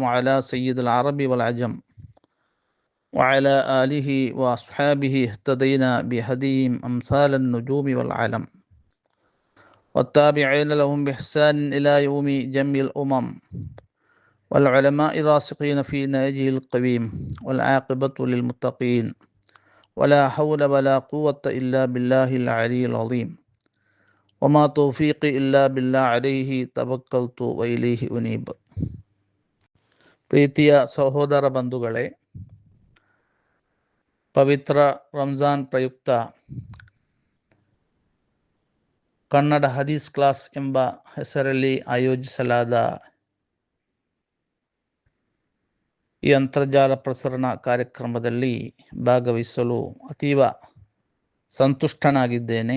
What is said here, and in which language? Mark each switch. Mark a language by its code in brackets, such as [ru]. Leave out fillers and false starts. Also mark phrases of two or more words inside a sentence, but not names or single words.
[ar] على سيد العرب والعجم وعلى آله وأصحابه اهتدينا بهديهم أمثال النجوم والعالم، والتابعين لهم بإحسان إلى يوم جميع الأمم، والعلماء الراسخين في نهجه القويم، والعاقبة للمتقين، ولا حول ولا قوة إلا بالله العلي العظيم، وما توفيقي إلا بالله عليه توكلت وإليه أنيب. [kn] ಪ್ರೀತಿಯ ಸಹೋದರ ಬಂಧುಗಳೇ, ಪವಿತ್ರ ರಂಜಾನ್ ಪ್ರಯುಕ್ತ ಕನ್ನಡ ಹದೀಸ್ ಕ್ಲಾಸ್ ಎಂಬ ಹೆಸರಲ್ಲಿ ಆಯೋಜಿಸಲಾದ ಈ ಅಂತರ್ಜಾಲ ಪ್ರಸರಣ ಕಾರ್ಯಕ್ರಮದಲ್ಲಿ ಭಾಗವಹಿಸಲು ಅತೀವ ಸಂತುಷ್ಟನಾಗಿದ್ದೇನೆ.